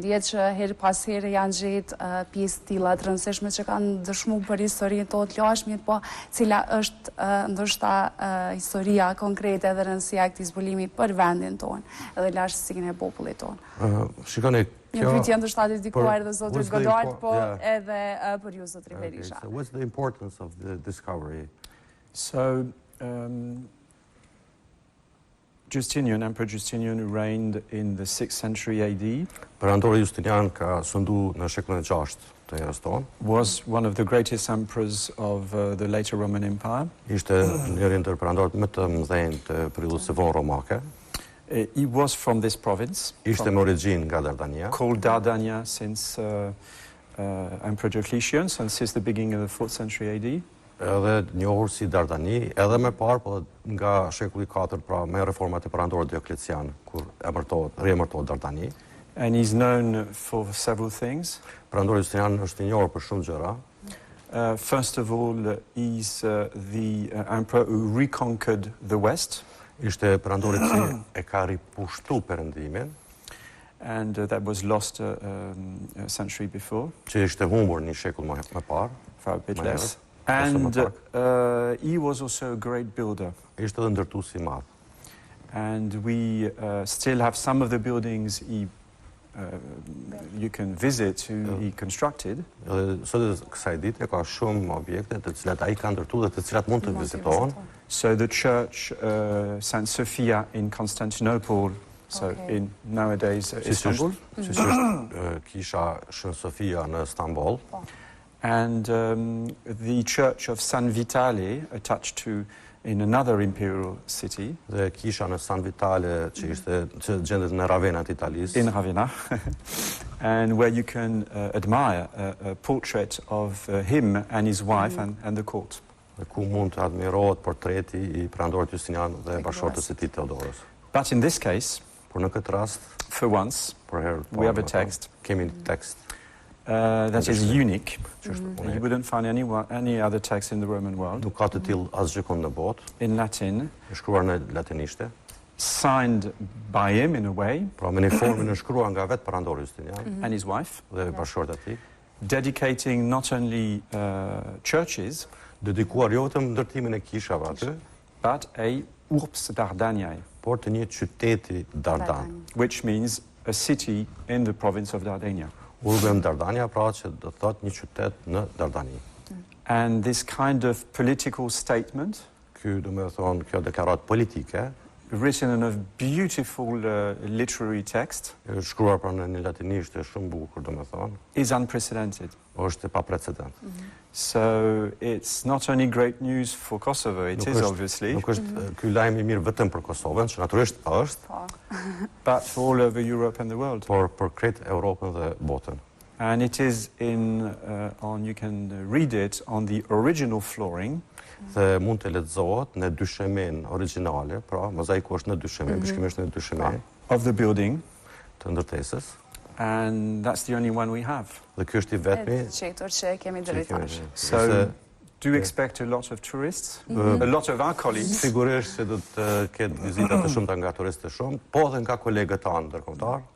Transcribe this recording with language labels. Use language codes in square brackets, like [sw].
[sq] Dihet që her pas here janë gjetë pjesë tilla të rëndësishme që kanë dëshmuar për historinë tonë të lashme, po cila është ndoshta historia konkrete dhe rëndësia e këtij zbulimi për vendin tonë, edhe lashtësinë e popullit tonë. Shikoni, Një pyetje ndoshta dedikuar edhe zotrit Godard, po edhe për ju zotri Berisha. [en] So what's the importance of the discovery? So Emperor Justinian reigned in the 6th century AD. [sq] Perandori Justinian ka sundu në shekullin e 6 të erës tonë. [en] Was one of the greatest emperors of the later Roman Empire. [sq] Ishte njëri ndër perandorët më të mëdhenj të periudhës së vonë romake. [en] He was from this province. [sq] Ishte me origjinë nga Dardania. [en] Called Dardania since Emperor Diocletian, and since the beginning of the 4th century AD. [sq] Edhe njohur si Dardani, edhe më parë, po nga shekulli 4, pra me reformat e perandorit Dioklecian, kur riemërtohet Dardani. [en] And he's known for several things. [sq] Perandori Justinian është I njohur për shumë gjëra. [en] First of all, he's the emperor who reconquered the West. [sq] Ishte perandori që e ka ripushtu perëndimin. [en] And that was lost a century before. [sq] Që ishte humbur një shekull më parë. [en] For a bit less. And he was also a great builder. [sq] Ishte edhe ndërtues I madh. [en] And we still have some of the buildings he you can visit who he constructed. [sq] Sot kësaj dite ka shumë objekte të cilat ai ka ndërtuar dhe të cilat mund të vizitohen. [en] So the church St. Sophia in Constantinople, so in nowadays Istanbul. [sq] Siç është kisha Shën Sofia në Stamboll. [en] And the church of San Vitale attached to in another imperial city. [sq] Dhe kisha në San Vitale që gjendet në Ravenna të Italisë. [en] In Ravenna. And where you can admire a portrait of him and his wife and the court. [sq] Ku mund të admirohet portreti I perandorit Justinian dhe bashkëshortës së tij Theodoros. [en] But in this case, [sq] por në këtë rast, [en] for once, we have a text. [sq] Kemi një tekst. [en] That is unique. You wouldn't find any other text in the Roman world. [sq] Nuk ka të tillë asgjë kënd në botë. [en] In Latin. [sq] Është shkruar në latinishte. [en] Signed by him in a way. [sq] Pra me një formën e shkruar nga vetë perandori Justinian. [en] And his wife. [sq] Dhe bashkëshorta e tij. [en] Dedicating not only churches. [sq] Dedikuar jo vetëm ndërtimin e kishave aty, [en] but a urbs Dardaniae. [sq] Por të një qyteti Dardan. [en] Which means a city in the province of Dardania. [sq] Urbem Dardania pra që do thot një qytet në Dardani. [en] And this kind of political statement, [sq] ky do të thonë kjo deklaratë politike, [en] written in a beautiful literary text, [sq] shkruar pra në një latinisht e shumë bukur do të thonë, [en] is unprecedented. [sq] Është e paprecedent. [en] So it's not only great news for Kosovo, it is obviously. [sq] Nuk është ky lajm I mirë vetëm për Kosovën, që natyrisht është, [en] but for all over Europe and the world. [sq] Por për krejt Europën dhe botën. [en] And it is you can read it on the original flooring. [sq] Dhe mund të lexohet në dyshemen origjinale, pra mozaiku është në dyshemen, bashkimisht në dyshemen [en] of the building, [sq] të ndërtesës. [en] And that's the only one we have. [sq] Dhe ky është I vetmi që kemi drejtash. [en] So do expect a lot of tourists, a lot of our colleagues. [sq] Sigurisht se do të ketë vizita të shumta nga turistë të shumë, po edhe nga kolegët tanë ndërkombëtar.